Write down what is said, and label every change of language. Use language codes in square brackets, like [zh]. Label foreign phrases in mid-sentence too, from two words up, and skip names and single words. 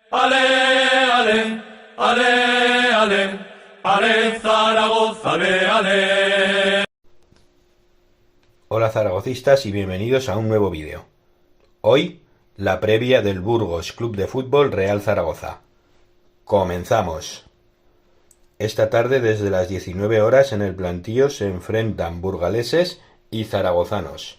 [es] Ale, ale, ale, ale, ale Zaragoza, ale, ale. Hola zaragocistas y bienvenidos a un nuevo vídeo. Hoy, la previa del Burgos Club de Fútbol Real Zaragoza. Comenzamos. Esta tarde desde las 19 horas en el plantío se enfrentan burgaleses y zaragozanos.